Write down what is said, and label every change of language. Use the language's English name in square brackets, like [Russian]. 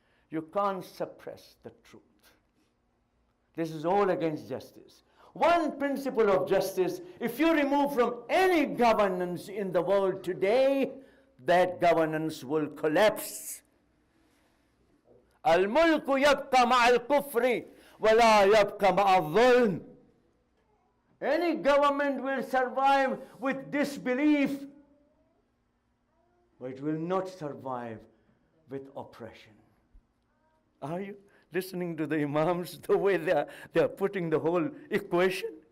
[English] You can't suppress the truth. This is all against justice. One principle of justice, if you remove from any governance in the world today, that governance will collapse. [Arabic] الملك يبقى مع الكفر ولا يبقى مع الظلم. [English] Any government will survive with disbelief, but it will not survive with oppression. Are you listening to the Imams, the way they are putting the whole equation?